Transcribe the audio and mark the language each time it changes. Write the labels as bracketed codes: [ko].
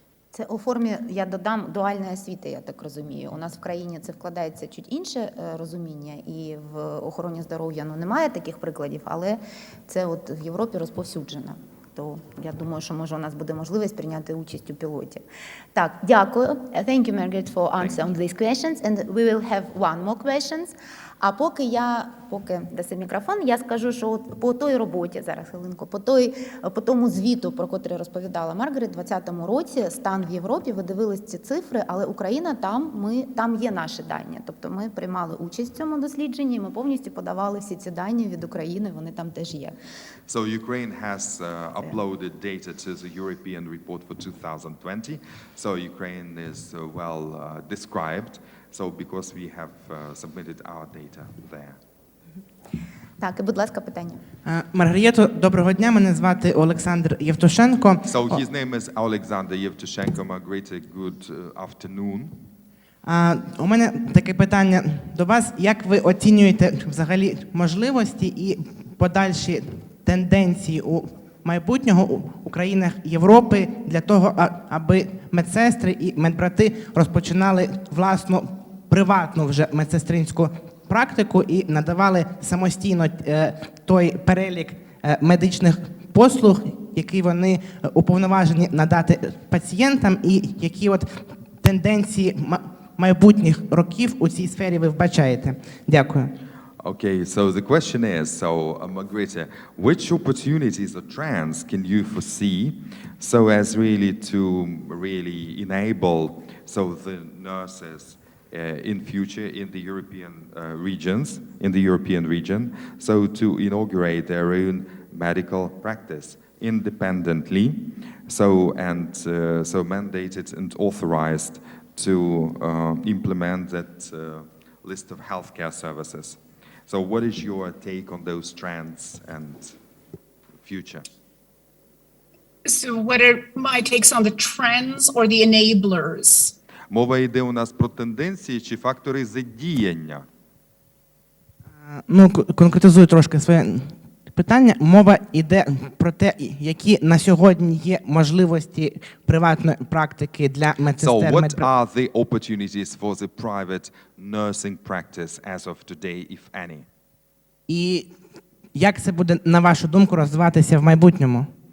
[uk] Це у формі, я додам, дуальної освіти, я так розумію. У нас в країні це вкладається чуть інше розуміння, і в охороні здоров'я немає таких прикладів, але це в Європі розповсюджено. То я думаю, що може у нас буде можливість прийняти участь у пілоті. Так, дякую. [en] Thank you, Margaret, for answering these questions. And we will have one more questions. [uk] А поки даси мікрофон, я скажу, що по той роботі, зараз хвилинку, по тому звіту, про котрий розповідала Маргрієта, у 2020 році стан в Європі, ви дивились ці цифри, але Україна там є наші дані. Тобто ми приймали участь в цьому дослідженні, ми повністю подавали всі ці дані від України, вони там теж є. [en] So Ukraine has uploaded data to the European report for 2020. So Ukraine is well described. So because we have submitted our data there. [uk] Так, і будь ласка, питання. Маргрієто, доброго дня. Мене звати Олександр Євтушенко. [en] So his name is Alexander Yevtushenko. Margriete, good afternoon. [uk] У мене таке питання до вас. Як ви оцінюєте взагалі можливості і подальші тенденції у майбутнього у країнах Європи для того, аби медсестри і медбрати розпочинали власну приватну вже медсестринську практику і надавали самостійно той перелік медичних послуг, які вони уповноважені надати пацієнтам, і які от тенденції майбутніх років у цій сфері ви вбачаєте? Дякую. [en] Okay, so the question is, Margriete, which opportunities or trends can you foresee so as really to really enable the nurses in future in the European in the European region, so to inaugurate their own medical practice independently, so mandated and authorized to implement that list of healthcare services. So what is your take on those trends and future? So what are my takes on the trends or the enablers? [uk] Мова йде у нас про тенденції чи фактори задіяння? Конкретизую трошки своє питання. Мова йде про те, які на сьогодні є можливості приватної практики для медсестер. [en] So what are the opportunities for the private nursing practice as of today, if any? [uk] І як це буде, на вашу думку, розвиватися в майбутньому?